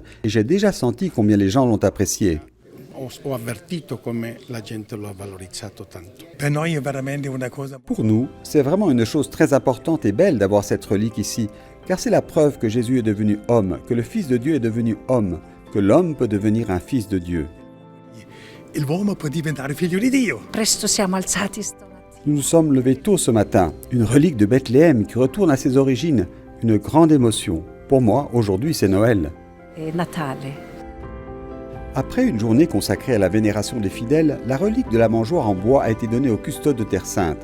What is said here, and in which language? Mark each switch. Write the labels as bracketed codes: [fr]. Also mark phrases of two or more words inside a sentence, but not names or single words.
[fr] Et j'ai déjà senti combien les gens l'ont apprécié. Pour nous, c'est vraiment une chose très importante et belle d'avoir cette relique ici, car c'est la preuve que Jésus est devenu homme, que le Fils de Dieu est devenu homme, que l'homme peut devenir un fils de Dieu. [it] L'uomo può diventare figlio di Dio. Presto siamo alzati. [fr] Nous nous sommes levés tôt ce matin. Une relique de Bethléem qui retourne à ses origines. Une grande émotion. Pour moi, aujourd'hui, c'est Noël. [it] Et Natale. [fr] Après une journée consacrée à la vénération des fidèles, la relique de la mangeoire en bois a été donnée au custode de Terre Sainte.